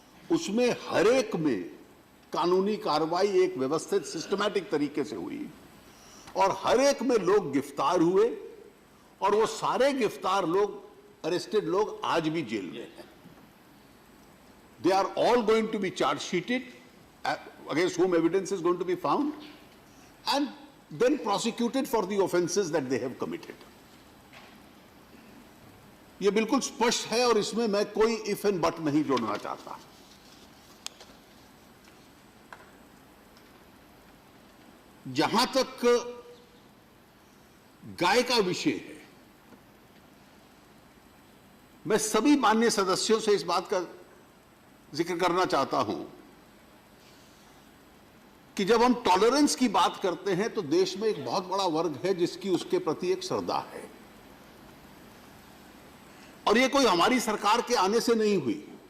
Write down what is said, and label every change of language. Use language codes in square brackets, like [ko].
[hi] उसमें हर एक में कानूनी कार्रवाई एक व्यवस्थित सिस्टमैटिक तरीके से हुई और हर एक में लोग गिरफ्तार हुए और वो सारे गिरफ्तार लोग, अरेस्टेड लोग आज भी जेल में हैं। [en] They are all going to be charge sheeted against whom evidence is going to be found and then prosecuted for the offenses that they have committed. [hi] ये बिल्कुल स्पष्ट है और इसमें मैं कोई इफ एंड बट नहीं जोड़ना चाहता। जहां तक गाय का विषय है, मैं सभी माननीय सदस्यों से इस बात का जिक्र करना चाहता हूं कि जब हम टॉलरेंस की बात करते हैं तो देश में एक बहुत बड़ा वर्ग है जिसकी उसके प्रति एक श्रद्धा है, और ये कोई हमारी सरकार के आने से नहीं हुई।